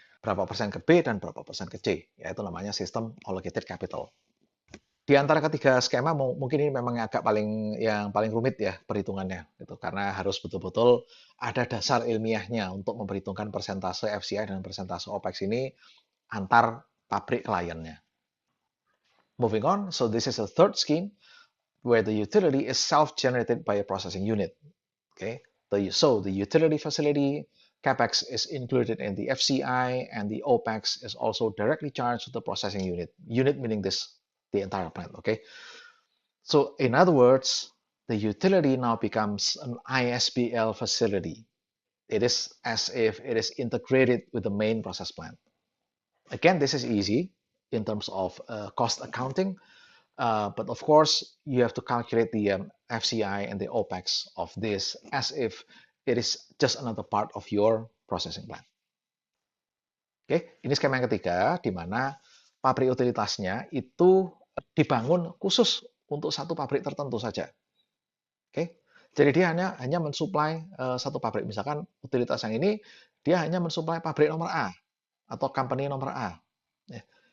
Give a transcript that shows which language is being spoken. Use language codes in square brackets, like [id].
[id] Berapa persen ke B dan berapa persen ke C, yaitu namanya sistem allocated capital. Di antara ketiga skema mungkin ini memang agak yang paling rumit ya perhitungannya gitu, karena harus betul-betul ada dasar ilmiahnya untuk memperhitungkan persentase FCI dan persentase OPEX ini antar pabrik kliennya. [en] Moving on, so this is a third scheme where the utility is self-generated by a processing unit. Okay, so the utility facility CapEx is included in the FCI, and the OPEX is also directly charged to the processing unit. Unit meaning the entire plant. Okay. So in other words, the utility now becomes an ISBL facility. It is as if it is integrated with the main process plant. Again, this is easy in terms of cost accounting, but of course, you have to calculate the FCI and the OPEX of this as if it is just another part of your processing plant. [id] Oke, ini skema yang ketiga, di mana pabrik utilitasnya itu dibangun khusus untuk satu pabrik tertentu saja. Oke, jadi dia hanya mensuplai satu pabrik. Misalkan utilitas yang ini dia hanya mensuplai pabrik nomor A atau company nomor A. Ya.